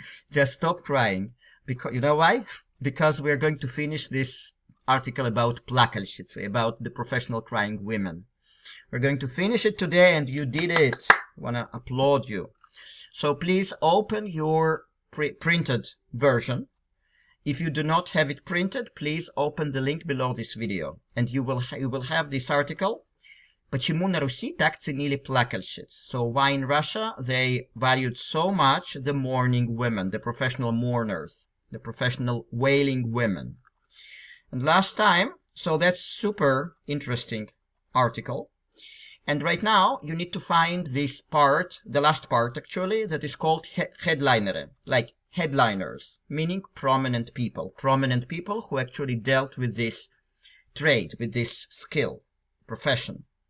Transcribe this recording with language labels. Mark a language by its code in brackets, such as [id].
[en] Just stop crying. Because you know why? Because we're going to finish this article about ПЛАКАЛЬЩИЦы, about the professional crying women. We're going to finish it today and you did it. I want to applaud you. So please open your printed version. If you do not have it printed, please open the link below this video and you will have this article. [ru] Почему на Руси так ценили плакальщиц? [en] So why in Russia they valued so much the mourning women, the professional mourners, the professional wailing women. And last time, so that's super interesting article. And right now you need to find this part, the last part actually, that is called headliner, like headliners, meaning prominent people who actually dealt with this trade, with this skill, profession.